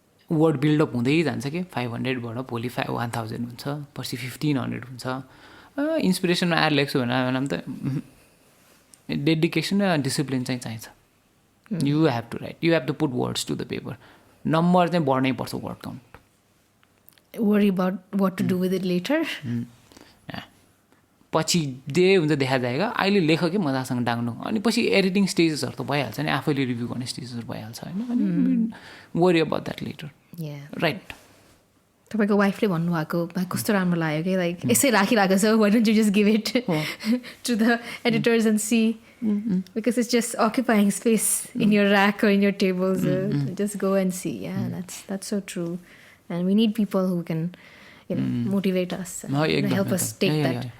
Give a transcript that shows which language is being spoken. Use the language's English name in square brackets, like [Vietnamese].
[Nepali] word build-up हुँदै जान्छ कि 500बाट भोलि 1000 हुन्छ पर्सि 1500 हुन्छ इन्सपिरेसनमा आएर लेख्छु भने त डेडिकेसन र डिसिप्लिन चाहिँ चाहिन्छ [English] you have to write you have to put words to the paper [Nepali] number चाहिँ बढ्नै पर्छ word count [English] worry about what to do with it later [Nepali] पछि जे हुन्छ देखा जाएगा अहिले लेख कि मजासँग डाङ्नु अनि पछि एडिटिङ स्टेजेसहरू त भइहाल्छ नि आफैले रिभ्यू गर्ने स्टेजेसहरू भइहाल्छ होइन अनि [English] worry about that letter right [Nepali] तपाईँको वाइफले भन्नुभएको कस्तो राम्रो लाग्यो कि लाइक यसै राखिरहेको छ [English] why don't you just give it to the editors and see because it's just occupying space in your rack or in your tables just go and see that's so true And we need people who can, motivate us, and help us take that